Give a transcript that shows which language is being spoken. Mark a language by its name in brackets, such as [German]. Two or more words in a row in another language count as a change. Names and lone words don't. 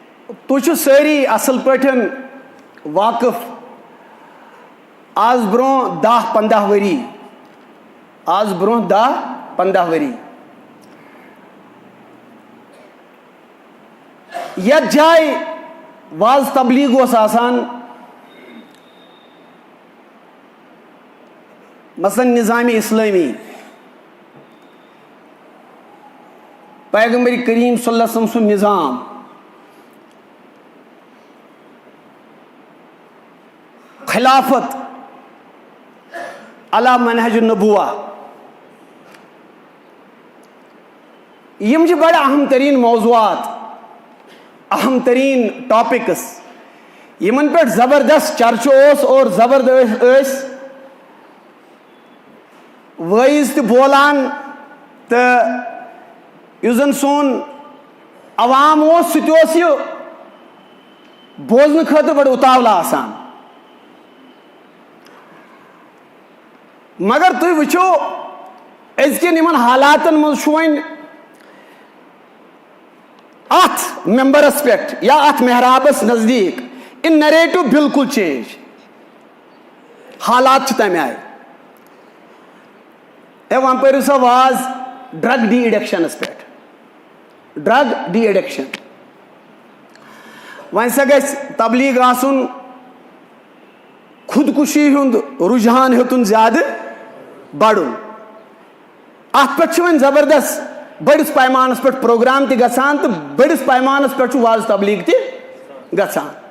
[Kashmiri] تُہۍ سٲری اصل پٲٹھۍ واقف آز برونٛہہ 10-15 ؤری آز برونٛہہ 10-15 ؤری یتھ جایہِ واز تبلیغ اوس آسان مثلاً نظامِ اسلٲمی پیغمبر کریم [Arabic] صلی اللہ علیہ وسلم [Kashmiri] سُنٛد نظام [Arabic] خلافت علی منہج النبوہ [Kashmiri] یم چھِ بڑٕ اہم ترین موضوعات اہم ترین ٹاپکس یمن پٮ۪ٹھ زبردست چرچہ اوس اور زبردست ٲسۍ وٲعظ تہِ بولان تہٕ یُس زن سون عوام اوس سُہ تہِ اوس یہِ بوزنہٕ خٲطرٕ بڑٕ اُتاولہٕ آسان مگر تُہۍ وٕچھو أزکٮ۪ن یِمن حالاتن منٛز چھُ وۄنۍ اتھ ممبرس پٮ۪ٹھ یا اتھ محرابس نزدیٖک ان نریٹو بالکل چینج حالات چھِ تمہِ آیہِ وۄنۍ پٔرِو سا واز [English] drug de-addictions [Kashmiri] پٮ۪ٹھ [English] drug de-addiction [Kashmiri] وۄنۍ سا گژھِ تبلیغ آسُن خودکشی ہُنٛد رُجحان ہیوٚتُن زیادٕ بڑُن اتھ پٮ۪ٹھ چھِ وۄنۍ زبردست بٔڑِس پیمانس پٮ۪ٹھ پروگرام تہِ گژھان تہٕ بٔڑِس پیمانس پٮ۪ٹھ چھُ واز تبلیغ تہِ گژھان